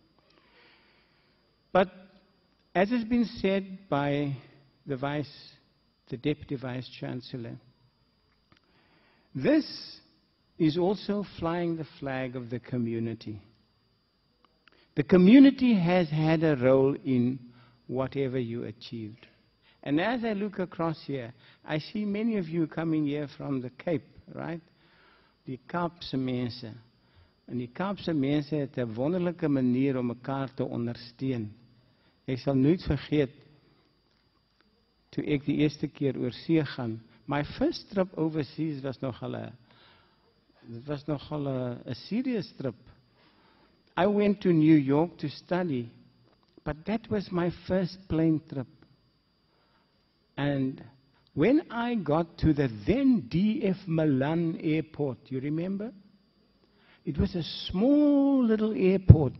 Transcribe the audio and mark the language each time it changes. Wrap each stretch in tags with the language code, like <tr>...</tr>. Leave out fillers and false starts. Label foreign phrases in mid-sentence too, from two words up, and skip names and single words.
<en>But as has been said by the Deputy Vice Chancellor, this is also flying the flag of the community. The community has had a role in whatever you achieved. And as I look across here, I see many of you coming here from the Cape, right?</en> <af>Die Kaapse mense. En die Kaapse mense het 'n wonderlike manier om mekaar te ondersteun. Ek sal nooit vergeet, toe ek die eerste keer oor see gaan,</af> <en>my first trip overseas</en> <af>was nogal 'n</af> <en>serious trip. I went to New York to study, but that was my first plane trip. And when I got to the then DF Milan airport, you remember? It was a small little airport.</en>